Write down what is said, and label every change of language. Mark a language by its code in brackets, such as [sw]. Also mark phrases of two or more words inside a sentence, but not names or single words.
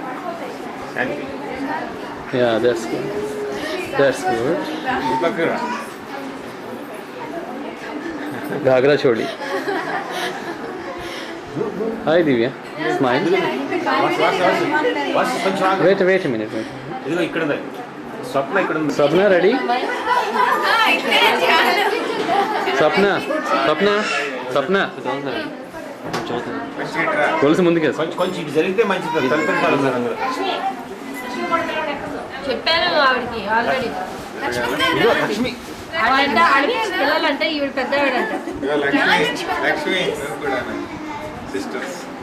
[en] Yeah, that's good. That's good. [hi] Ghagra choli. [en] Hi Divya. Smile. Wait a minute. [te] ఇదిగో ఇక్కడ ఉంది. స్వప్న ఇక్కడ ఉంది. [en] Swapna ready? Swapna. [te] కొలుసు ముందుకే కొంచెం ఇటు జరిగితే మంచిది. తలపెట్టాలి అందరూ. చెప్పాను ఆవిడకి ఆల్రెడీ. ఇదిగో లక్ష్మి. పిల్లలంటే ఈవిడ పెద్దవాడంట. లక్ష్మి సిస్టర్స్.